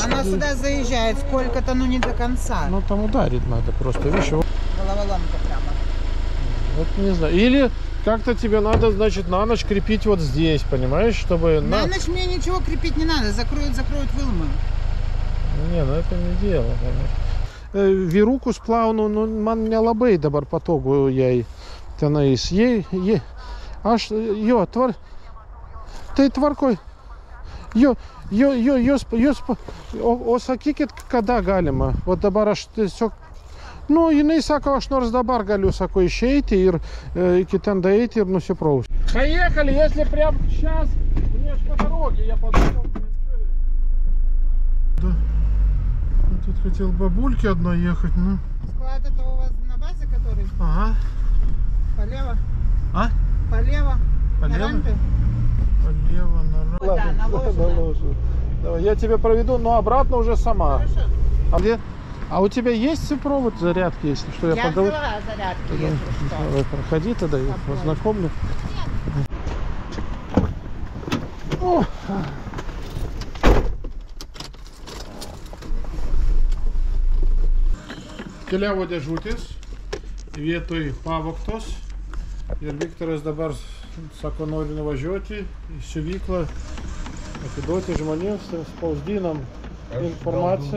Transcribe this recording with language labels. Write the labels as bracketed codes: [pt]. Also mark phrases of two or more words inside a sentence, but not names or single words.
[ru] Она сюда заезжает сколько-то, ну не до конца. Ну там ударить надо просто, видишь, его... Головоломка прямо. Вот не знаю. Или как-то тебе надо, значит, на ночь крепить вот здесь, понимаешь, чтобы... На ночь мне ничего крепить не надо, закроют, выломаю. Не, ну это не дело, конечно. [lt] Vyrukus plaunu, nu, man nelabai dabar patogu jai. tenais. Tai tvarkoj. O sakykit, kada galima? O dabar aš tiesiog, jinai sako, aš nors dabar galiu, sako, išeiti ir iki ten daeiti ir nusiprausti. [ru] Поехали, если прям сейчас, мне ж по дороге, я подумал. Да. Тут хотел бабульке одной ехать, ну. Склад это у вас на базе, который? Ага. Полево? А? Полево? Полево? На рампе? Полево, на рампе. Да, наложено. Давай, я тебя проведу, но обратно уже сама. Хорошо. А у тебя есть провод зарядки, если что? Я взяла зарядку, если что. Давай, проходи тогда, я познакомлю. О! [lt] Keliavo dėžutės, vietoj pavogtos ir Viktoras dabar sako, nori nuvažiuoti į siuvyklą, atiduoti žmonėms, spausdinam informaciją.